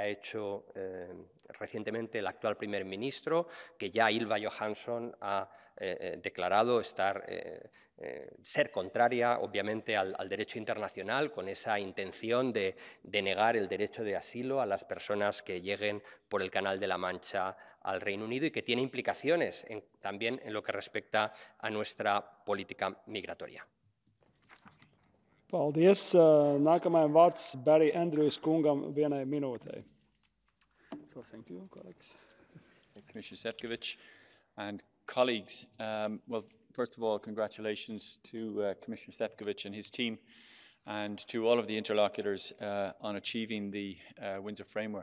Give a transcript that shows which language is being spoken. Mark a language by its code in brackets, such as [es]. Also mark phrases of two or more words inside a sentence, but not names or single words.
[es] hecho recientemente el actual primer ministro, que ya Ylva Johansson ha declarado ser contraria, obviamente, al derecho internacional, con esa intención de negar el derecho de asilo a las personas que lleguen por el Canal de la Mancha al Reino Unido y que tiene implicaciones también en lo que respecta a nuestra política migratoria. [lv] Paldies. Nākamajam vārds Barry Andrews kungam 1 minūtei. [en] So, thank you, colleagues. Commissioner Šefčovič and colleagues. Well, first of all, congratulations to Commissioner Šefčovič and his team and to all of the interlocutors on achieving the Windsor Framework.